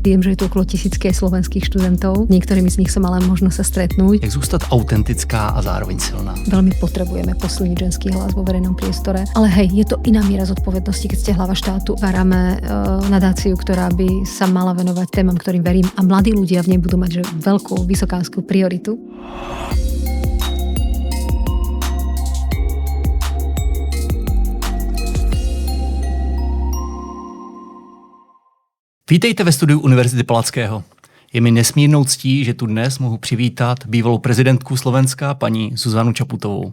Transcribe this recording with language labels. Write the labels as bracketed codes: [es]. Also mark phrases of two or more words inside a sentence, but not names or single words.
[sk] Viem, že je tu okolo 1000 slovenských študentov. Niektorými z nich som mala možnosť sa stretnúť. [cs] Jak zůstat autentická a zároveň silná? [sk] Veľmi potrebujeme posilniť ženský hlas vo verejnom priestore. Ale hej, je to iná miera zodpovednosti, keď ste hlava štátu. Varáme nadáciu, ktorá by sa mala venovať témam, ktorým verím, a mladí ľudia v nej budú mať veľkú vysokánskú prioritu. [cs] Vítejte ve studiu Univerzity Palackého. Je mi nesmírnou ctí, že tu dnes mohu přivítat bývalou prezidentku Slovenska, paní Zuzanu Čaputovou.